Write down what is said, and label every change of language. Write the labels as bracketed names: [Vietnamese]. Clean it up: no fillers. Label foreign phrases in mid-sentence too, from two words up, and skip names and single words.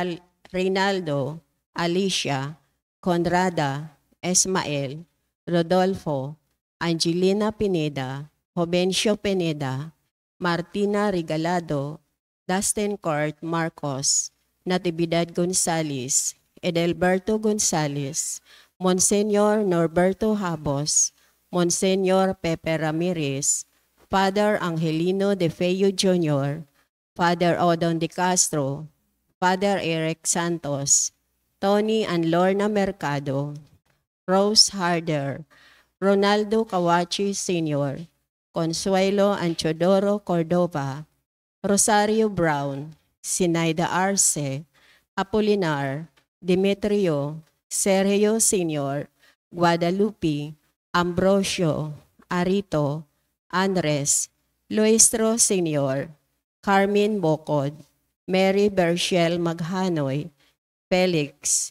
[Filipino] Reynaldo, Alicia, Conrada, Esmael, Rodolfo, Angelina Pineda, Jovencio Pineda, Martina Regalado, Dustin Court Marcos, Natividad Gonzales, Edelberto Gonzales, Monsenyor Norberto Habos, Monsenyor Pepe Ramirez, Father Angelino De Feo Jr., Father Odon De Castro, Father Eric Santos, Tony and Lorna Mercado, Rose Harder, Ronaldo Kawachi Sr., Consuelo Anchodoro Cordova, Rosario Brown, Sinaida Arce, Apolinar, Demetrio, Sergio Sr., Guadalupe, Ambrosio, Arito, Andres, Luistro Sr., Carmen Bocod, Mary Berchel Maghanoy, Felix,